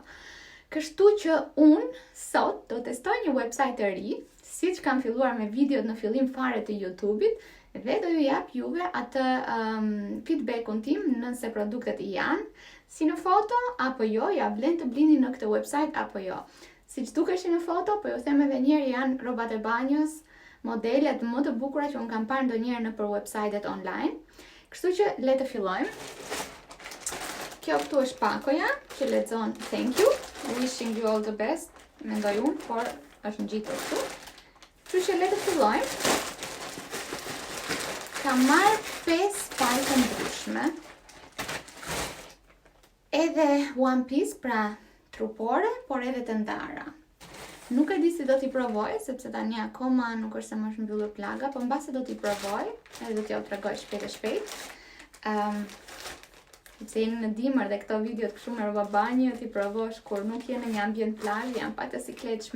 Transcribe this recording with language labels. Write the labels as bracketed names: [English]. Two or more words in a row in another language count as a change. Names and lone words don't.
[Albanian] Kështu që unë sot do testoj një website të ri, siç kam filluar me videot në fillim fare të YouTube-it, dhe do ju jap juve atë feedback-un tim nëse produktet janë si në foto apo jo, ja vlen të blini në këtë website apo jo. Siç dukeshin në foto, po ju them edhe një herë, janë rrobat e banjës, modelet më të bukura që un kam parë ndonjëherë nëpër website-et online. Kështu që le të fillojmë. Kjo këtu është pakoja që lexon [English] thank you, wishing you all the best, [Albanian] mendoj unë, por është ngjitur këtu. Kështu që le të fillojmë. Kam marrë 5 palë të ndryshme, edhe [English] one piece, [Albanian] pra trupore, por edhe të ndara. Nuk e di si do t'i provoj, sepse tani akoma nuk është se më është mbyllur plaga, po mbase do t'i provoj, edhe do t'ju tregoj shpejt e shpejt. Se jeni në dimër dhe këto videot kështu me rroba banje, t'i provosh kur nuk je në një ambient plagë, janë pak të sikletshme.